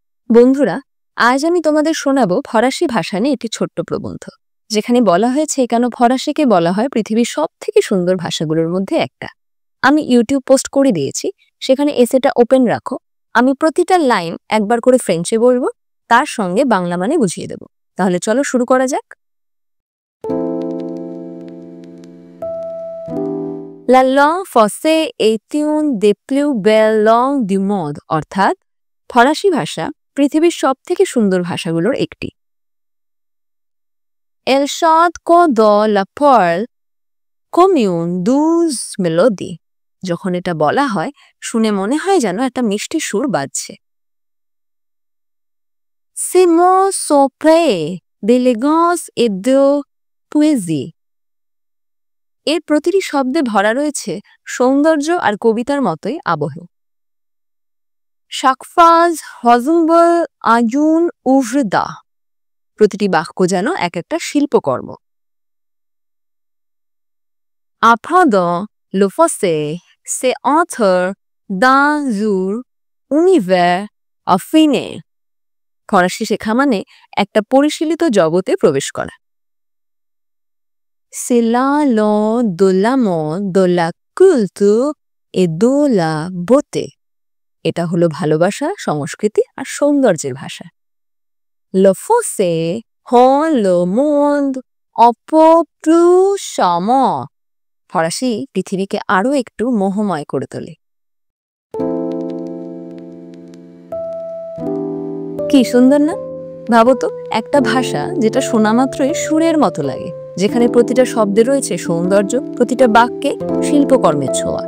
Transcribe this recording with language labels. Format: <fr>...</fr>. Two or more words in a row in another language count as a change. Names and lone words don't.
<bn>বন্ধুরা, আজ আমি তোমাদের শোনাবো ফরাসি ভাষা নিয়ে একটি ছোট্ট প্রবন্ধ, যেখানে বলা হয়েছে কেন ফরাসিকে বলা হয় পৃথিবীর সবথেকে সুন্দর ভাষাগুলোর মধ্যে একটা। আমি ইউটিউব পোস্ট করে দিয়েছি, সেখানে এসেটা ওপেন রাখো। আমি প্রতিটা লাইন একবার করে ফ্রেঞ্চে বলবো, তার সঙ্গে বাংলা মানে বুঝিয়ে দেব। তাহলে চলো শুরু করা যাক।</bn> <fr>La langue française est une des plus belles langues du monde,</fr> <bn>অর্থাৎ ফরাসি ভাষা পৃথিবীর সবথেকে সুন্দর ভাষাগুলোর একটি।</bn> <fr>Elle chante comme dans la perle comme une douce mélodie.</fr> <bn>যখন এটা বলা হয় শুনে মনে হয় যেন একটা মিষ্টি সুর বাজছে।</bn> <fr>Ces mots sont pleins d'élégance et de poésie.</fr> <bn>এর প্রতিটি শব্দে ভরা রয়েছে সৌন্দর্য আর কবিতার মতোই আবহ।</bn> <fr>Chaque phrase ressemble à une œuvre d'art.</fr> <bn>প্রতিটি বাক্য যেন এক একটা শিল্পকর্ম।</bn> <fr>Apprendre le français, c'est entrer dans un univers affiné.</fr> <bn>ফরাসি শেখা মানে একটা পরিশীলিত জগতে প্রবেশ করা।</bn> <fr>C'est la langue de l'amour, de la culture et de la beauté.</fr> <bn>এটা হলো ভালোবাসা, সংস্কৃতি আর সৌন্দর্যের ভাষা।</bn> <fr>Le français rend le monde un peu plus charmant.</fr> <bn>ফরাসি পৃথিবীকে আরো একটু মোহময় করে তোলে। কি সুন্দর না? ভাবো তো, একটা ভাষা যেটা শোনা মাত্রই সুরের মতো লাগে, যেখানে প্রতিটা শব্দে রয়েছে সৌন্দর্য, প্রতিটা বাক্যে শিল্পকর্মের ছোঁয়া।</bn>